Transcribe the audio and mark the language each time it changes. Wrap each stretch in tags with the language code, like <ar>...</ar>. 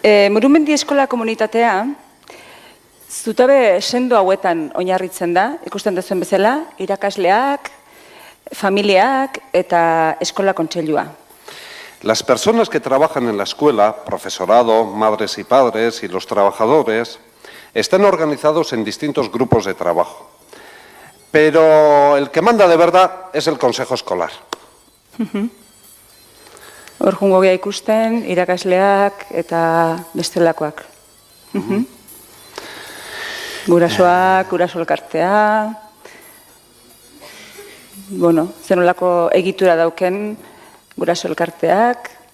<eu>Murumendi eskola komunitatea zutabe sendo hauetan oinarritzen da, ikusten duzuen bezala, irakasleak, familiak eta eskola kontseilua.</eu> <es>Las personas que trabajan en la escuela, profesorado, madres y padres y los trabajadores, están organizados en distintos grupos de trabajo. Pero el que manda de verdad es el consejo escolar.</es> <eu>Hor jungo gea ikusten, irakasleak eta bestelakoak. Gurasoak, guraso elkartea... Bueno, zenolako egitura dauken guraso elkarteak.</eu>